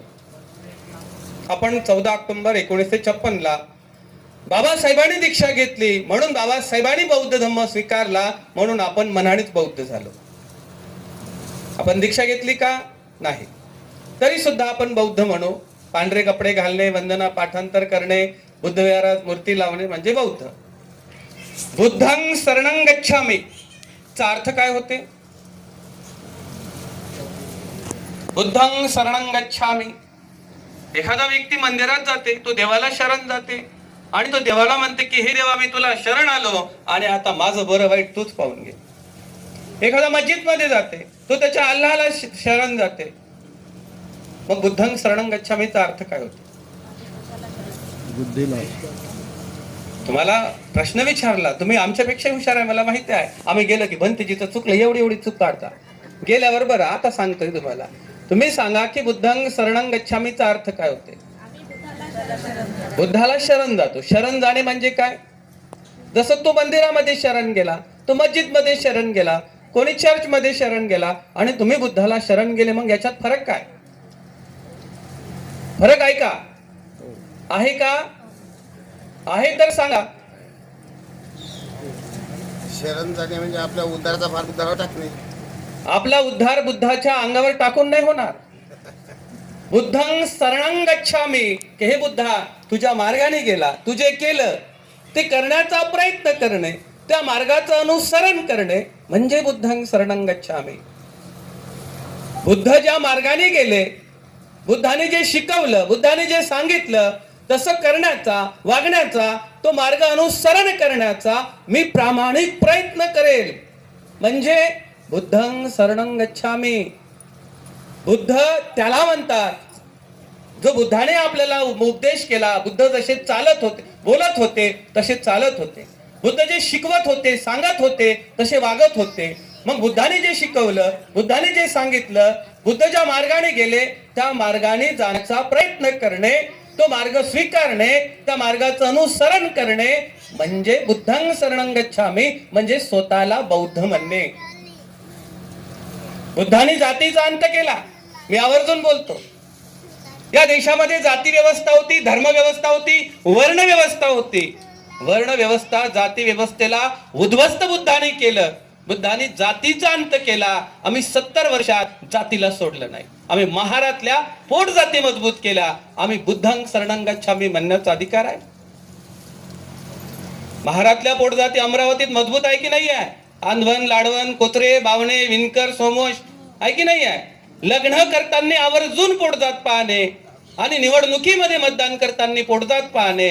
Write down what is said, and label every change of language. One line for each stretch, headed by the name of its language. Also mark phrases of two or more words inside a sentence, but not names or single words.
Marathi: आपण 14 ऑक्टोबर 1956 ला बाबासाहेबांनी दीक्षा घेतली म्हणून बाबासाहेबांनी बौद्ध धम्म स्वीकारला म्हणून आपण मनानेच बौद्ध झालो. आपण दीक्षा घेतली का नाही, तरी सुद्धा आपण बौद्ध म्हणू. पांढरे कपडे घालणे, वंदना पाठांतर करणे, बुद्ध विहारात मूर्ती लावणे म्हणजे बौद्ध.
Pali: बुद्धं शरणं गच्छामि
Marathi: चा अर्थ काय होते?
Pali: बुद्धं शरणं गच्छामि.
Marathi: एखादा व्यक्ती मंदिरात जाते, तो देवाला शरण जाते आणि तो देवाला म्हणते की हे देवा, मी तुला शरण आलो आणि आता माझं बरं वाईट तूच पाहून घे. एखादा मस्जिद मध्ये जाते, तो त्याच्या अल्लाहला शरण जाते. मग
Pali: बुद्धं शरणं गच्छामीचा
Marathi: अर्थ काय होतो? तुम्हाला प्रश्न विचारला, तुम्ही आमच्यापेक्षा हुशार आहे मला माहिती आहे. आम्ही गेलो की भंतेजीचं चुकलं, एवढी चूक काढता. गेल्यावर बरं आता सांगतोय तुम्हाला, तुम्ही सांगा की
Pali: बुद्धं शरणं गच्छामीचा
Marathi: अर्थ काय होते? बुद्धाला शरण जातो. शरण जाणे म्हणजे काय? जसं तो मंदिरामध्ये शरण गेला, तो मस्जिद मध्ये शरण गेला, कोणी चर्च मध्ये शरण गेला, आणि तुम्ही बुद्धाला शरण गेले, मग याच्यात फरक काय? फरक आहे का? आहे का? आहे तर सांगा. शरण जाणे म्हणजे आपल्या उद्धाराचा भार बुद्धावर टाकणे. आपला उद्धार बुद्धाच्या अंगावर टाकून नाही होणार.
Pali: बुद्धं शरणं गच्छामी,
Marathi: की हे बुद्धा तुझ्या मार्गाने गेला, तू जे केलं ते करण्याचा प्रयत्न करणे, त्या मार्गाचं अनुसरण करणे म्हणजे
Pali: बुद्धं शरणं गच्छामी.
Marathi: बुद्ध ज्या मार्गाने गेले, बुद्धाने जे शिकवलं, बुद्धाने जे सांगितलं तसं करण्याचा, वागण्याचा, तो मार्ग अनुसरण करण्याचा मी प्रामाणिक प्रयत्न करेल म्हणजे
Pali: बुद्धं शरणं गच्छामी.
Marathi: बुद्ध त्याला म्हणतात जो बुद्धाने आपल्याला उपदेश केला. बुद्ध जसे चालत होते, बोलत होते तसे चालत होते. बुद्ध जे शिकवत होते, सांगत होते तसे वागत होते. मग बुद्धाने जे शिकवलं, बुद्धाने जे सांगितलं, बुद्ध ज्या मार्गाने गेले त्या मार्गाने जाण्याचा प्रयत्न करणे, तो मार्ग स्वीकारणे, त्या मार्गाचं अनुसरण करणे म्हणजे
Pali: बुद्धं शरणं गच्छामी,
Marathi: म्हणजे स्वतःला बौद्ध म्हणणे. बुद्धाने जातीचा अंत केला. मी आवर्जून बोलतो, या देशामध्ये जाती व्यवस्था होती, धर्म व्यवस्था होती, वर्ण व्यवस्था होती. वर्ण व्यवस्था, जाती व्यवस्थेला उद्ध्वस्त बुद्धाने केलं. बुद्धाने जातीचा अंत केला. आम्ही 70 वर्षात जातीला सोडलं नाही. आम्ही महारातल्या पोट जाती मजबूत केल्या. आम्ही
Pali: बुद्धं शरणं गच्छामी
Marathi: म्हणण्याचा अधिकार आहे. महारातल्या पोट जाती अमरावतीत मजबूत आहे की नाही आहे? आंधवन, लाडवण, कोचरे, बावणे, विणकर, सोमोश आहे की नाही आहे? लग्न करताना आवर्जून पोटजात पाहणे आणि निवडणुकीमध्ये मतदान करताना पोटजात पाहणे.